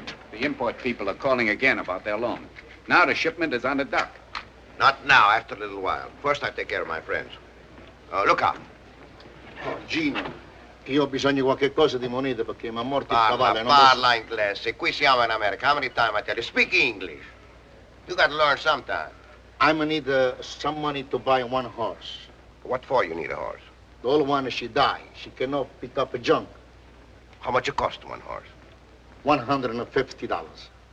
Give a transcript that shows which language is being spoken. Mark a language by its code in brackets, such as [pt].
[en] The import people are calling again about their loan. Now the shipment is on the dock. Not now, after a little while. First, I take care of my friends. Look out. [it] Oh, Gino, io ho bisogno di qualche cosa di monete perché mi ha morto il cavallo. Parla inglese. Qui siamo in America. [en] How many times I tell you? Speak English. You got to learn sometime. I'm gonna need some money to buy one horse. What for you need a horse? The old one, she died. She cannot pick up a junk. How much it cost one horse? $150.